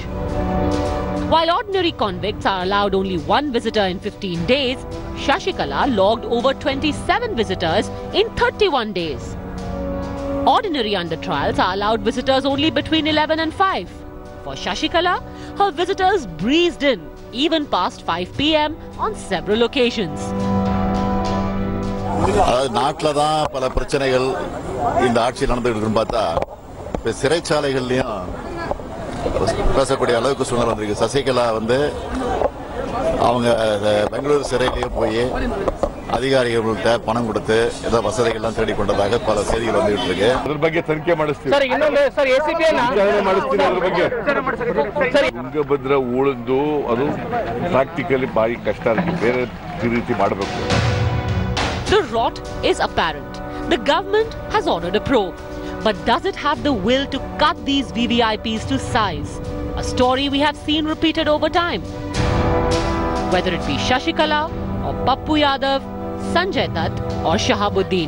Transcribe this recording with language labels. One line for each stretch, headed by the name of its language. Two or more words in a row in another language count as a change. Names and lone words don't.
English: While ordinary convicts are allowed only 1 visitor in 15 days, Sasikala logged over 27 visitors in 31 days. Ordinary under trials are allowed visitors only between 11 and 5. For Sasikala, her visitors breezed in, even past 5 PM on several occasions.
Tamil: நாட்டில் தான் பல பிரச்சனைகள் இந்த ஆட்சி நடந்துகிட்டு இருக்குன்னு பார்த்தா இப்போ சிறைச்சாலைகள்லையும் பேசக்கூடிய அளவுக்கு சூழ்நிலை வந்திருக்கு. சசிகலா அவங்க பெங்களூரு சிறையிலேயே போய் அதிகாரிகள்கிட்ட பணம் கொடுத்து ஏதோ வசதிகள்லாம் தேடி கொண்டதாக பல செய்திகள் வந்துகிட்டு இருக்கு.
Kannada: ಅದ್ರ ಬಗ್ಗೆ ತನಿಖೆ ಮಾಡಿಸ್ತೀವಿ ಸರ್. ಇನ್ನೊಂದು ಸರ್ ಎಸಿಪಿ ಮಾಡಿಸ್ತೀನಿ ಅದ್ರ ಬಗ್ಗೆ ಸರ್. ತುಂಗಭದ್ರ ಉಳಿದು ಅದು ಪ್ರಾಕ್ಟಿಕಲಿ ಭಾರಿ ಕಷ್ಟ ಆಗಿ ಬೇರೆ ರೀತಿ ಮಾಡಬೇಕು.
English: The rot is apparent. The government has ordered a probe. But does it have the will to cut these VVIPs to size? A story we have seen repeated over time. Whether it be Sasikala or Pappu Yadav, Sanjay Dutt or Shahabuddin.